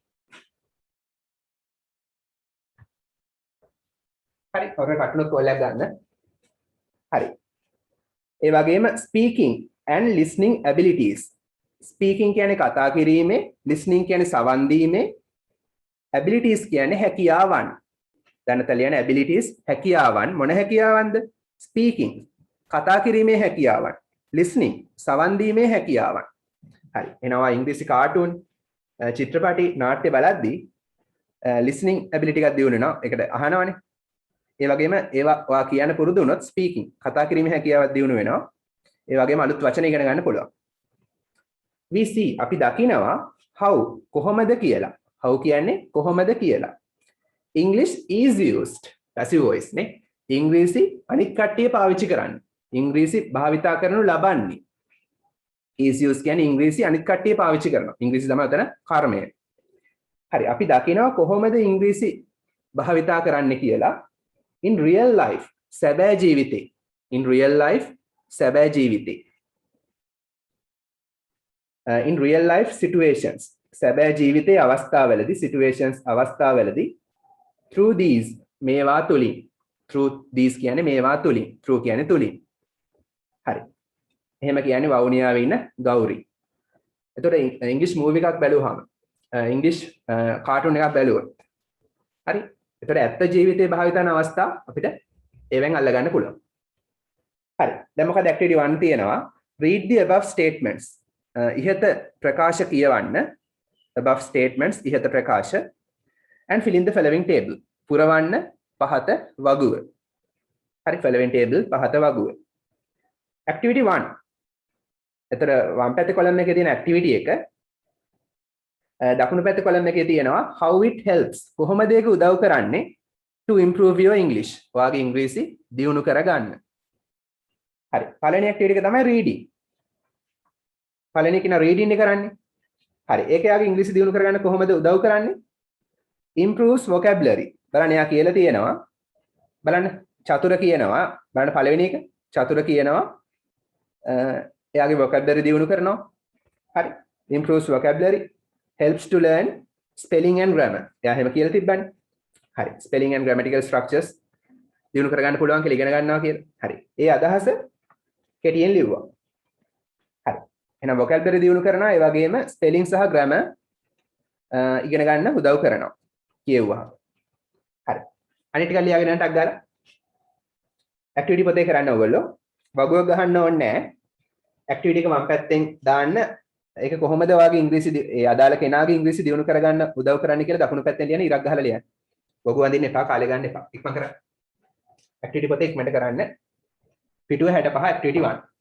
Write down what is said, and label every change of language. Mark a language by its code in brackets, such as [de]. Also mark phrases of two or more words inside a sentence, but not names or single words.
[si] හරි ඔය කටුනක් කොල්ලක් ගන්න. හරි ඒ වගේම [en] speaking and listening abilities. [si] speaking කියන්නේ කතා කිරීමේ, listening කියන්නේ සවන් දීමේ, abilities කියන්නේ හැකියාවන්. දැනට ලියන abilities හැකියාවන් මොන හැකියාවන්ද? speaking කතා කිරීමේ හැකියාවන්, listening සවන් දීමේ හැකියාවන්. හරි. එනවා ඉංග්‍රීසි කාටුන් චිත්‍රපටි නාට්‍ය බලද්දී [en] listening ability [si] එකක් දියුණු වෙනවා. ඒකට අහනවනේ. ඒ වගේම ඒවා ඔයා කියන්න පුරුදු වුණොත් ස්පීකින් කතා කිරීමේ හැකියාවක් දියුණු වෙනවා. ඒ වගේම අලුත් වචන ඉගෙන ගන්න පුළුවන්. [en] we see [si] අපි දකිනවා how කොහොමද කියලා. how කියන්නේ කොහොමද කියලා. [en] English is used passive voice නේ. [si] ඉංග්‍රීසි අනිත් කට්ටිය පාවිච්චි කරන්නේ. ඉංග්‍රීසි භාවිතා කරනු ලබන්නේ. [en] is used [si] කියන්නේ ඉංග්‍රීසි අනිත් කට්ටිය පාවිච්චි කරනවා. ඉංග්‍රීසි තමයි උතන කර්මය. හරි අපි දකිනවා කොහොමද ඉංග්‍රීසි භාවිතා කරන්න කියලා. [en] in real life [si] සැබෑ ජීවිතේ. [en] in real life [si] සැබෑ ජීවිතේ. [en] in real life situations [si] සැබෑ ජීවිතයේ අවස්ථාවලදී situations අවස්ථාවලදී [en] through these [si] මේවා තුලින් [en] through these [si] කියන්නේ මේවා තුලින් through කියන්නේ තුලින් හරි එහෙම කියන්නේ වවුනියාවේ ඉන්න ගෞරි එතකොට ඉංග්‍රීසි මූවි එකක් බැලුවාම ඉංග්‍රීසි කාටුන් එකක් බැලුවොත් හරි එතකොට ඇත්ත ජීවිතයේ භාවිත කරන අවස්ථා අපිට ඒවෙන් අල්ල ගන්න පුළුවන් හරි දැන් මොකද ඇක්ටිවිටි 1 තියෙනවා [en] read the above statements [si] ඉහත ප්‍රකාශ කියවන්න [en] above statements [si] ඉහත ප්‍රකාශ [en] and fill in the following table [si] පුරවන්න පහත වගුව හරි [en] following table [si] පහත වගුව activity 1 එතන වම් පැත්තේ කොලම් එකේ තියෙන activity එක දකුණු පැත්තේ කොලම් එකේ තියෙනවා [en] how it helps [si] කොහොමද ඒක උදව් කරන්නේ [en] to improve your english [si] ඔයාගේ ඉංග්‍රීසි දියුණු කරගන්න හරි පළවෙනි activity එක තමයි reading පළවෙනි කෙනා reading එක කරන්නේ හරි ඒක යාගේ ඉංග්‍රීසි දියුණු කරගන්න කොහොමද උදව් කරන්නේ [en] improves vocabulary [si] බලන්න එයා කියලා තියෙනවා බලන්න චතුර කියනවා බලන්න පළවෙනි එක චතුර කියනවා එයාගේ vocabulary දියුණු කරනවා හරි [en] improves vocabulary helps to learn spelling and grammar [si] එයා එහෙම කියලා තිබ්බනේ හරි [en] spelling and grammatical structures [si] දියුණු කරගන්න පුළුවන් කියලා ඉගෙන ගන්නවා කියලා හරි ඒ අදහස කෙටියෙන් ලිව්වා හරි එහෙනම් vocabulary දියුණු කරනවා ඒ වගේම spelling සහ grammar ඉගෙන ගන්න උදව් කරනවා කියුවා හරි අනිත් ටික ලියාගෙන යන්න ටක් ගාලා ඇක්ටිවිටි පොතේ කරන්න ඕගොල්ලෝ වගුව ගහන්න ඕනේ නැහැ ඇක්ටිවිටි එක මම පැත්තෙන් දාන්න ඒක කොහොමද ඔයාගේ ඉංග්‍රීසි ඒ අදාළ කෙනාගේ ඉංග්‍රීසි දියුණු කරගන්න උදව් කරන්නේ කියලා දකුණු පැත්තෙන් ලියන්න ඉරක් ගහලා ලියන්න වගුව අඳින්න එපා කාලේ ගන්න එපා ඉක්මන් කරන්න ඇක්ටිවිටි පොතේ ඉක්මනට කරන්න පිටුව 65 ඇක්ටිවිටි 1